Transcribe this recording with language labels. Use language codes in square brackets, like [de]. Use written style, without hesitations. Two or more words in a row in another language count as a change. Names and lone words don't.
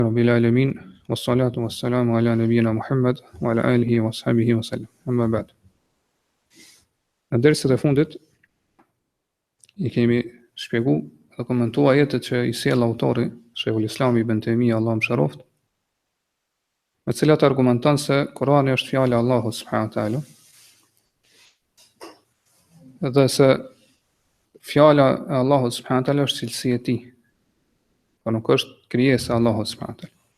[ar] رب العالمين والصلاة والسلام على نبينا محمد وعلى آله وصحبه وسلم. أما بعد. [sq] Në dersat e fundit I kemi shpjeguar dhe komentuar ajetet që I sjell autori Sheikhul Islam Ibn Taymija Allahu mëshiroft, me cilat argumenton se Kurani është fjala e Allahut [ar] سبحانه وتعالى, [sq] dhe se fjala e Allahut [ar] سبحانه وتعالى [sq] është cilësi e tij, por nuk është krijesa e Allahut [ar] سبحانه وتعالى.